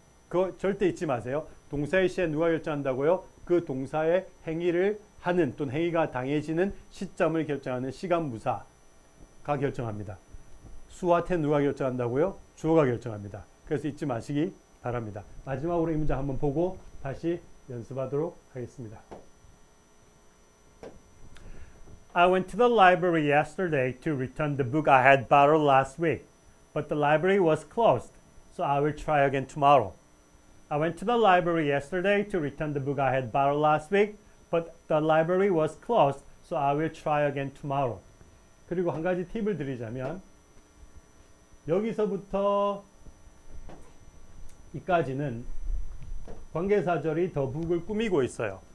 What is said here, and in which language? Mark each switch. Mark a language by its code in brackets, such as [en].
[ko] 그거 절대 잊지 마세요. 동사의 시에 누가 결정한다고요? 그 동사의 행위를 하는 또는 행위가 당해지는 시점을 결정하는 시간 무사가 결정합니다. 수화태 누가 결정한다고요? 주어가 결정합니다. 그래서 잊지 마시기 바랍니다. 마지막으로 이 문장 한번 보고 다시 연습하도록 하겠습니다. [en] I went to the library yesterday to return the book I had borrowed last week, but the library was closed, so I will try again tomorrow. I went to the library yesterday to return the book I had borrowed last week, but the library was closed, so I will try again tomorrow. [ko] 그리고 한 가지 팁을 드리자면 여기서부터 이까지는 관계사절이 the book을 꾸미고 있어요.